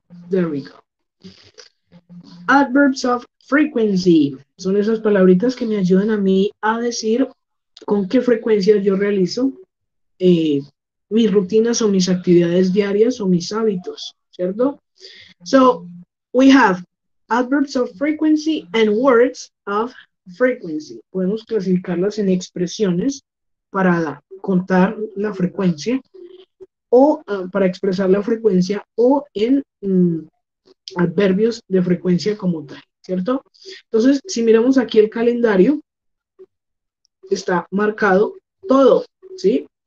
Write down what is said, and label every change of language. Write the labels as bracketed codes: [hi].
[en] There we go. Adverbs of frequency. [es] Son esas palabritas que me ayudan a mí a decir con qué frecuencia yo realizo mis rutinas o mis actividades diarias o mis hábitos, ¿cierto? [en] So, we have adverbs of frequency and words of frequency. [es] Podemos clasificarlas en expresiones para contar la frecuencia o para expresar la frecuencia o en adverbios de frecuencia como tal, ¿cierto? Entonces, si miramos aquí el calendario, está marcado todo, ¿sí?